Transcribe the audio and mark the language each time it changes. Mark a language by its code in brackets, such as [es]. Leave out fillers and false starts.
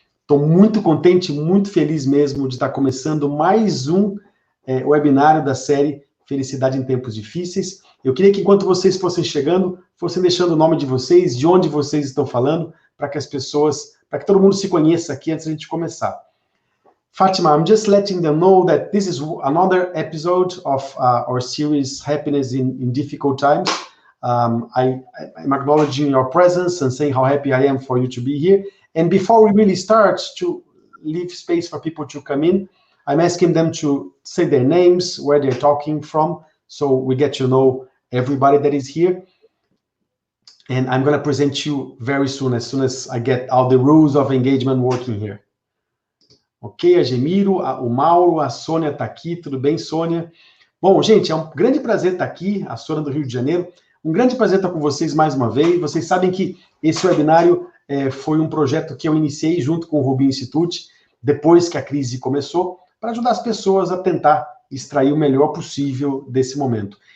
[pt] Estou muito contente, muito feliz mesmo de estar começando mais um webinário da série Felicidade em Tempos Difíceis. Eu queria que, enquanto vocês fossem chegando, fossem deixando o nome de vocês, de onde vocês estão falando, para que as pessoas, para que todo mundo se conheça aqui antes de a gente começar. [en] Fatima, I'm just letting them know that this is another episode of our series Happiness in Difficult Times. I'm acknowledging your presence and saying how happy I am for you to be here. And before we really start to leave space for people to come in, I'm asking them to say their names, where they're talking from, so we get to know everybody that is here. And I'm going to present you very soon as I get all the rules of engagement working here. [pt] Ok, Agemiro, o Mauro, a Sônia está aqui, tudo bem, Sônia? Bom, gente, é um grande prazer estar aqui, a Sônia do Rio de Janeiro, um grande prazer estar com vocês mais uma vez. Vocês sabem que esse webinário foi um projeto que eu iniciei junto com o Rubin Institute, depois que a crise começou, para ajudar as pessoas a tentar extrair o melhor possível desse momento.